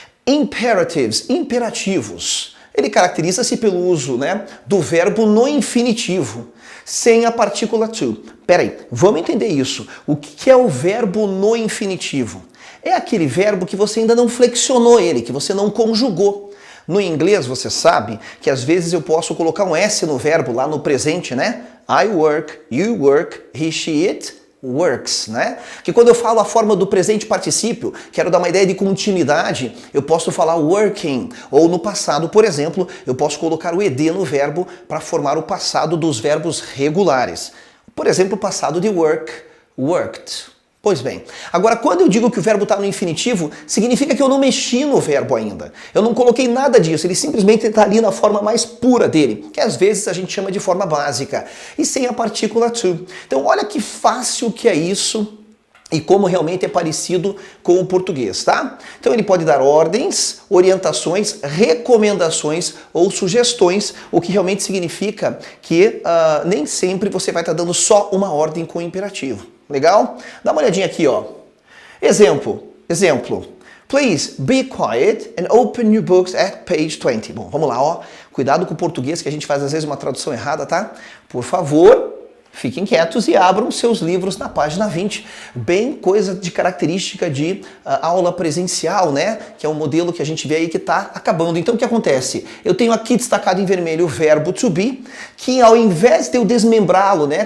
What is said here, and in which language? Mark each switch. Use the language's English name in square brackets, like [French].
[Portuguese] Imperatives, imperativos. Ele caracteriza-se pelo uso, do verbo no infinitivo, sem a partícula to. Peraí, vamos entender isso. O que é o verbo no infinitivo? É aquele verbo que você ainda não flexionou ele, que você não conjugou. No inglês, você sabe que às vezes eu posso colocar um S no verbo lá no presente, né? [English] I work, you work, he, she, it works, né? [Portuguese] Que quando eu falo a forma do presente particípio, quero dar uma ideia de continuidade, eu posso falar working, ou no passado, por exemplo, eu posso colocar o ed no verbo para formar o passado dos verbos regulares. Por exemplo, o passado de work, worked. Pois bem, agora quando eu digo que o verbo está no infinitivo, significa que eu não mexi no verbo ainda. Eu não coloquei nada disso, ele simplesmente está ali na forma mais pura dele, que às vezes a gente chama de forma básica, e sem a partícula to. Então olha que fácil que é isso e como realmente é parecido com o português, tá? Então ele pode dar ordens, orientações, recomendações ou sugestões, o que realmente significa que nem sempre você vai estar dando só uma ordem com o imperativo. Legal? Dá uma olhadinha aqui, ó. Exemplo. [English] Please be quiet and open your books at page 20. [Portuguese] Bom, vamos lá, ó. Cuidado com o português que a gente faz às vezes uma tradução errada, tá? Por favor, fiquem quietos e abram seus livros na página 20. Bem coisa de característica de aula presencial, né? Que é um modelo que a gente vê aí que está acabando. Então o que acontece? Eu tenho aqui destacado em vermelho o verbo to be, que ao invés de eu desmembrá-lo, né?